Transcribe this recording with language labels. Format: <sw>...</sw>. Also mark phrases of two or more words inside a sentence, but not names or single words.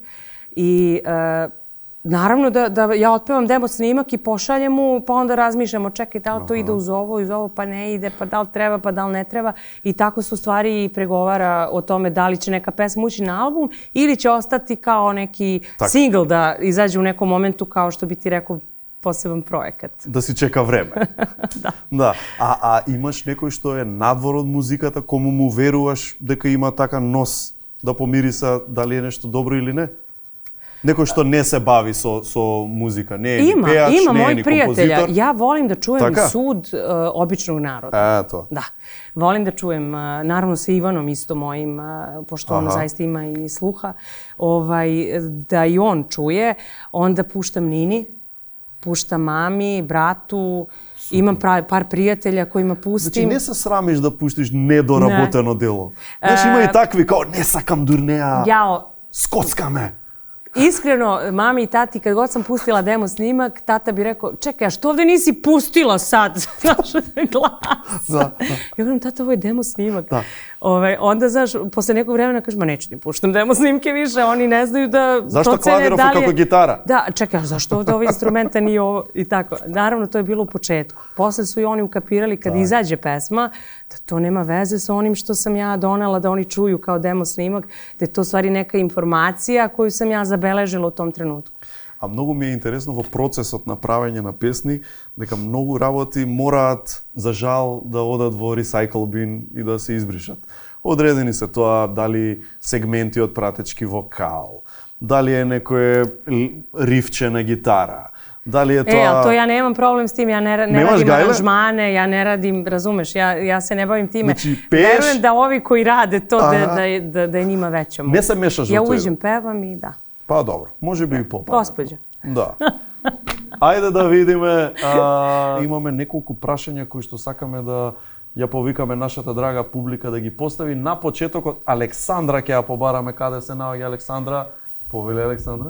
<sr>I naravno da ja otpevam demo snimak i pošaljem mu, pa onda razmišljamo, čekaj, da li to ide uz ovo, pa ne ide, pa da li treba, pa da li ne treba. I tako se u stvari i pregovara o tome da li će neka pesma ući na album ili će ostati kao neki single da izađe u nekom momentu, kao što bi ti rekao, poseban projekat.</sr> <mk>Да си чека време. Да. А имаш некој што е надвор од музиката, кому му веруваш дека има така нос да помириса дали е нешто добро или не? Некој што не се бави со музика, не е ни пеач, не е ни композитор.</mk> <sr>Ja volim da čujem sud običnog naroda. Eto. Da. Volim da čujem, naravno sa Ivanom isto mojim, pošto on zaista ima i sluha, da i on čuje. Onda puštam Nini, puštam mami, bratu, imam par prijatelja kojima pustim.</sr> <mk>Значи не се срамиш да пуштиш недоработено дело. Знаеш, има и такви као не сакам дур неа. Скоцкаме.</mk> <sr>iskreno, mami i tati, kad god sam pustila demo snimak, tata bi rekao, čekaj, a što ovde nisi pustila sad? Znaš, glas. Da. Ja govorim, tata, ovo je demo snimak. Da. Onda, znaš, posle nekog vremena kažem, ma neću ti puštam demo snimke više, oni ne znaju da Zašto procene klavirofon da li je... kako gitara? Da, čekaj, a zašto ovde ovo instrumenta nije ovo i tako. Naravno, to je bilo u početku. Posle su i oni ukapirali kad izađe pesma, da to nema veze sa onim što sam ja donela da oni čuju kao demo snimak, da je to u stvari neka informacija koju sam ja zabeležila u tom trenutku.</sr> <mk>А многу ми е интересно во процесот на правење на песни, дека многу работи мораат, за жал, да одат во</mk> <en>recycle bin</en> <mk>и да се избришат. Одредени се тоа дали сегменти од пратечки вокал, дали е некое рифче на гитара, дали е тоа...</mk> <sr>a to ja nemam problem s tim, ja ne radim aranžmane, ja ne radim, razumeš, ja se ne bavim time. Znači, peš... Verujem da ovi koji rade to, da je njima veća moć.</sr> <mk>Не се мешаш во</mk> <sr>Ja</sr> <mk>тоа.</mk> <sr>uđem, pevam i da.</sr> <mk>Па добро, може би и попадне.</mk> <sr>Gospođa.</sr> <mk>Да. Ајде да видиме, имаме неколку прашања кои што сакаме да ја повикаме нашата драга публика да ги постави. На почетокот Александра ќе ја побараме, каде се наоѓа Александра. Повели Александра.</mk>